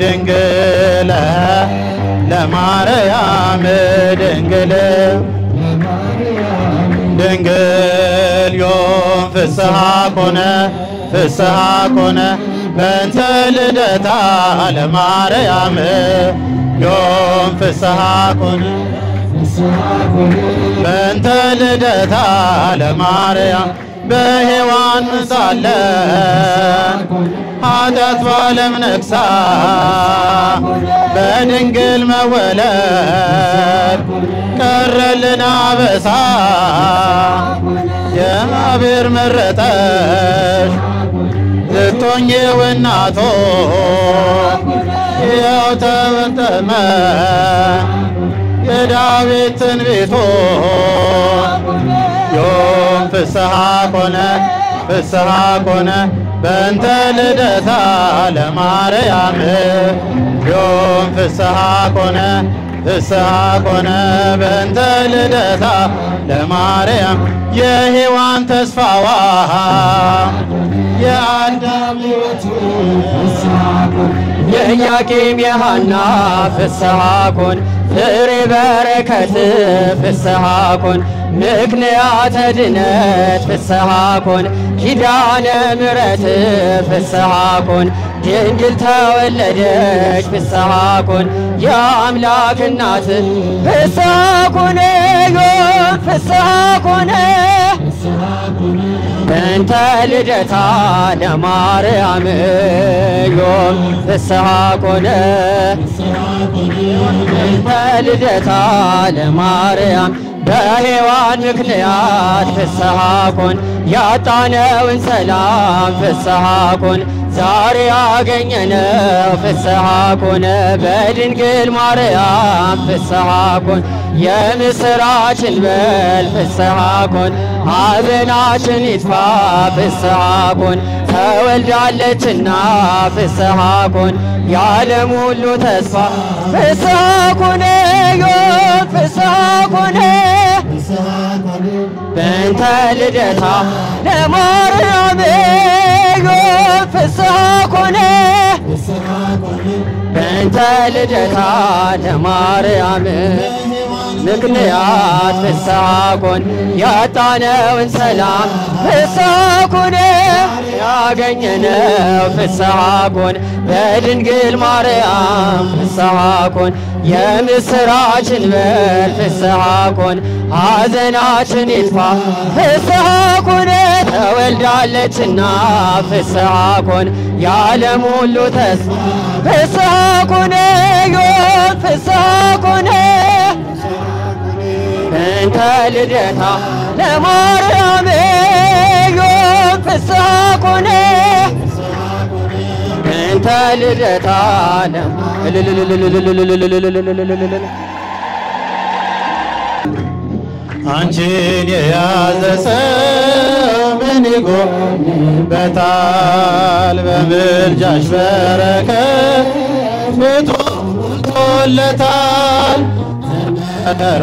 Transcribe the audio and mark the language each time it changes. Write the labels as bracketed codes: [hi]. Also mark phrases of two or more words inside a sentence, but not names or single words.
[gez] ድንግል ዮም ፍስሐ ኮነ በእንተ ልደታ ለማርያም ዮም ፍስሐ ኮነ በእንተ ልደታ ለማርያም [am] በሔዋን ሳለ ኃጢአት ባለም ነግሳ በድንግል መወለድ ቀረልን አበሳ የእግዚአብሔር መረጠሽ ልትሆኚው እናቱ ያው ተፈጸመ የዳዊት ትንቢቱ [gez] ዮም ፍስሐ ኮነ ፍስሐ ኮነ በእንተ ልደታ ለማርያም ዮም ፍስሐ ኮነ ፍስሐ ኮነ በእንተ ልደታ ለማርያም [am] የሔዋን ተስፋዋ የአዳም ሕይወቱ [gez] የኢያቄም የሐና ፍስሐ ኮን ፍሬ በረከት ፍስሐ ኮን ምክንያተ ድነት ፍስሐ ኮን ኪዳነ ምሕረት ፍስሐ ኮን [am] ድንግል ተወለደች [gez] ፍስሐ ኮን [am] የአምላክ እናት [gez] ፍስሐ ኮነ ዮም ፍስሐ ኮነ በእንተ ልደታ ለማርያም ዮም ፍስሐ ኮነ በእንተ ልደታ ለማርያም [am] በሔዋን ምክንያት [gez] ፍስሐ ኮን [am] ያጣነውን ሰላም [gez] ፍስሐ ኮን [am] ዛሬ ያገኘነው [gez] ፍስሐ ኮነ [am] በድንግል ማርያም [gez] ፍስሐ ኮን [am] የምስራችን [gez] በል ፍስሐ ኮን [am] ሐዘናችን ይጥፋ [gez] ፍስሐ ኮን ተወልዳለችና ፍስሐ ኮን [am] የዓለም ሁሉ ተስፋ [gez] ፍስሐ ኮነ ዮም ፍስሐ ኮነ በእንተ ልደታ ለማርያም ዮም ፍስሐ ኮነ በእንተ ልደታ ለማርያም ምክንያት ፍስሐ ኮን [am] ያጣነውን ሰላም [gez] ፍስሐ ኮነ ያገኘነው ፍስሐ ኮን [am] በድንግል ማርያም [gez] ፍስሐ ኮን [am] የምስራችን በል [gez] ፍስሐ ኮን [am] ሐዘናችን ይጥፋ [gez] ፍስሐ ኮነ ተወልዳለችና ፍስሐ ኮን [am] የዓለም ሁሉ ተስፋ [gez] ፍስሐ ኮነ ዮም ፍስሐ ኮነ በእንተ ልደታ ለማርያም ዮም ፍስሐ ኮነ በእንተ ልደታ [am] አንቺን የያዘ ሰው ምን ይጎልበታል? በምልጃሽ በረከት ቤቱ ሞልቶለታል። ዘር